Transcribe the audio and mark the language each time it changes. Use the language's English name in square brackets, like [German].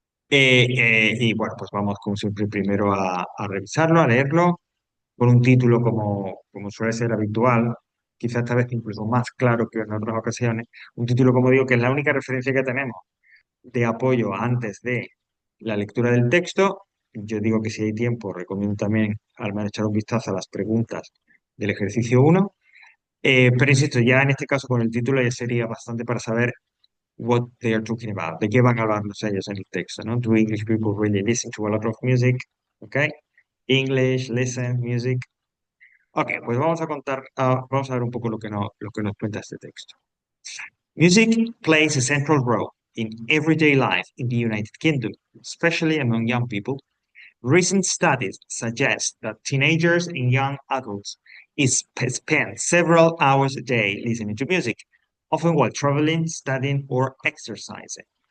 [Spanish] Y bueno, pues vamos como siempre primero a revisarlo, a leerlo, con un título como suele ser habitual, quizás esta vez incluso más claro que en otras ocasiones, un título como digo que es la única referencia que tenemos de apoyo antes de la lectura del texto. Yo digo que si hay tiempo, recomiendo también al menos echar un vistazo a las preguntas del ejercicio uno. Pero insisto, ya en este caso con el título ya sería bastante para saber [English] what they are talking about, [Spanish] de qué van a hablar ellos en el texto, ¿no? [English] Do English people really listen to a lot of music? Okay. English, listen, music. [Spanish] Ok, pues vamos a ver un poco lo que nos cuenta este texto. [English] Music plays a central role in everyday life in the United Kingdom, especially among young people. Recent studies suggest that teenagers and young adults spend several hours a day listening to music, often while traveling, studying, or exercising.